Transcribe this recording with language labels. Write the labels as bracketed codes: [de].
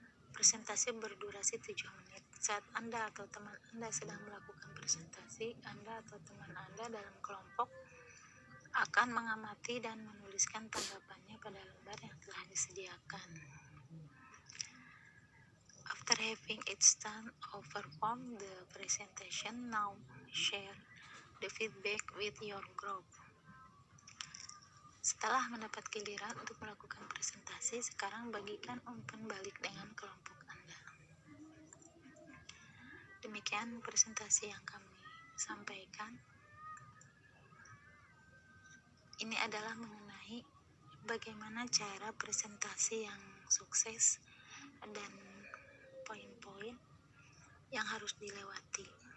[id] Presentasi berdurasi 7 menit. Saat Anda atau teman Anda sedang melakukan presentasi, Anda atau teman Anda dalam kelompok akan mengamati dan menuliskan tanggapannya pada lembar yang telah disediakan. [en] After having each time or perform the presentation, now share the feedback with your group. [id] Setelah mendapat giliran untuk melakukan presentasi, sekarang bagikan umpan balik dengan kelompok Anda. Demikian presentasi yang kami sampaikan. Ini adalah mengenai bagaimana cara presentasi yang sukses dan poin-poin yang harus dilewati.